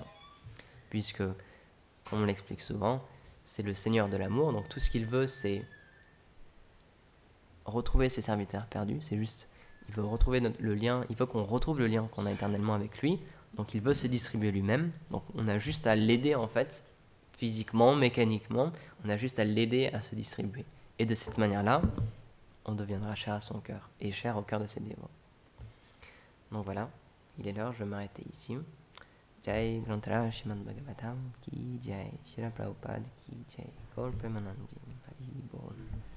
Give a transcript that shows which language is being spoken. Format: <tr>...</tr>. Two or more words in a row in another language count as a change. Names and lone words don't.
<fr>Puisque, comme on l'explique souvent, c'est le Seigneur de l'amour, donc tout ce qu'il veut, c'est retrouver ses serviteurs perdus, c'est juste, il veut retrouver le lien, il veut qu'on retrouve le lien qu'on a éternellement avec lui, donc il veut se distribuer lui-même, donc on a juste à l'aider en fait, physiquement, mécaniquement, on a juste à l'aider à se distribuer. Et de cette manière-là, on deviendra cher à son cœur, et cher au cœur de ses dévots. Donc voilà, il est l'heure, je vais m'arrêter ici.</fr> <hi>जय ग्रन्थर श्रीमद् भागवतम् की जय, श्रीला प्रभुपाद की जय, गौर प्रेमानन्दी हरि बोल.</hi>